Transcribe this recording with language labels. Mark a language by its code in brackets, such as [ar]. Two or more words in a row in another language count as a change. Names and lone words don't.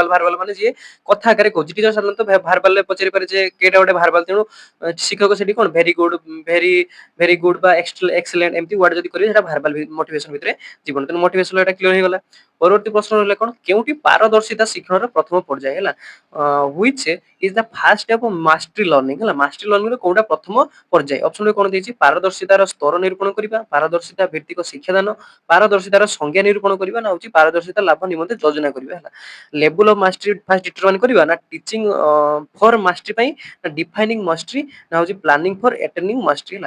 [or] ଭାରବାଲ ମାନେ ଯିଏ କଥା ଆକାରରେ କହୁଛି। ଟିଚର ସାଧାରଣତଃ ଭାରବାଲରେ ପଚାରି ପାରେ ଯେ କେଇଟା ଗୋଟେ ଭାରବାଲ। ତେଣୁ ଶିକ୍ଷକ ସେଠି କଣ [en] very good, very very good [or] ବା ଏକ୍ସେଲେଣ୍ଟ ଏମିତି ୱାର୍ଡ ଯଦି କରିବେ ସେଟା [en] verbal motivation [or] ଭିତରେ ଯିବନି। ତେଣୁ ମୋଟିଭେସନ ଏଟା କ୍ଲିୟର ହେଇଗଲା। ପରବର୍ତ୍ତୀ ପ୍ରଶ୍ନ ରହିଲା କଣ କେଉଁଠି ପାରଦର୍ଶିତା ଶିକ୍ଷଣର ପ୍ରଥମ ପର୍ଯ୍ୟାୟ ହେଲା। [en] which is the first step of mastery learning [or] ହେଲା। [en] mastery learning [or] ର କୋଉଟା ପ୍ରଥମ ପର୍ଯ୍ୟାୟ। ଅପସନ ରେ କଣ ଦେଇଛି ପାରଦର୍ଶିତାର ସ୍ତର ନିରୂପଣ କରିବା, ପାରଦର୍ଶିତା ଭିତ୍ତିକ ଶିକ୍ଷାଦାନ, ପାରଦର୍ଶିତାର ସଂଜ୍ଞା ନିରୂପଣ କରିବା ନା ହଉଛି ପାରଦର୍ଶିତା ଲାଭ ନିମନ୍ତେ ଯୋଜନା କରିବା ହେଲା। [en] level of mastery first determine [or] କରିବା ନା [en] teaching for mastery [or] ପାଇଁ ନା [en] defining mastery [or] ନା ହଉଛି [en] planning for attaining mastery ହେଲା।